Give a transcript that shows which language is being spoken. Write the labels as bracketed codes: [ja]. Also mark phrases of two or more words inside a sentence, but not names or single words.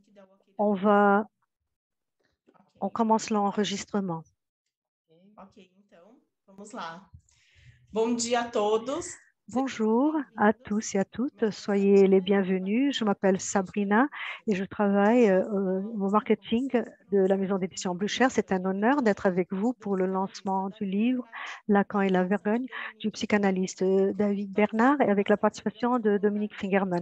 [fr] On va, on commence l'enregistrement. [pt] Ok, então, vamos lá. Bom dia a todos. [fr] Bonjour à tous et à toutes, soyez les bienvenus. Je m'appelle Sabrina et je travaille au marketing de la maison d'édition Blucher. C'est un honneur d'être avec vous pour le lancement du livre Lacan et la Vergogne du psychanalyste David Bernard et avec la participation de Dominique Fingerman.